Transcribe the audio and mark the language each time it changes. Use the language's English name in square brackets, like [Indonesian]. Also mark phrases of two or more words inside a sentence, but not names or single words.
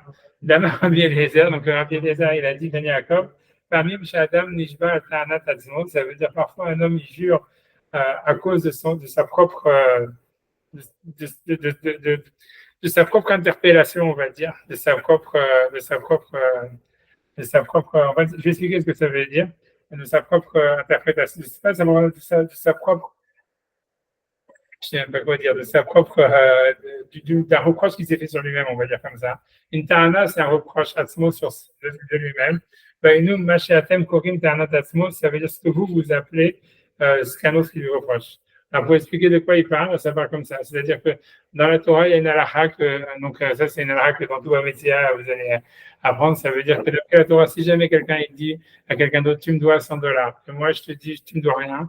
[Hebrew] D'Amar Rabbi Eliezer, [French] donc Rabbi Eliezer, il a dit, [Hebrew] Ben Yaakov, Pamim Shadam Nishba al Ta'anat Atzmo, [French] ça veut dire parfois un homme il jure à cause de sa propre de sa propre interpellation, on va dire, de sa propre je vais expliquer ce que ça veut dire, de sa propre interprétation, je sais pas, de sa propre, je ne sais pas quoi dire, de sa propre, d'un reproche qui s'est fait sur lui-même, on va dire comme ça. Une ta'ana, c'est un reproche atzmo de lui-même. Nous, [Hebrew] machéatem korim ta'anat atzmo, [French] ça veut dire ce que vous appelez ce qu'un autre lui reproche. Alors, pour expliquer de quoi il parle, ça parle comme ça. C'est-à-dire que dans la Torah, il y a une halakha, donc ça c'est une halakha que dans tout Métia, vous allez apprendre. Ça veut dire que d'après la Torah, si jamais quelqu'un il dit à quelqu'un d'autre, tu me dois $100, et moi je te dis, tu me dois rien.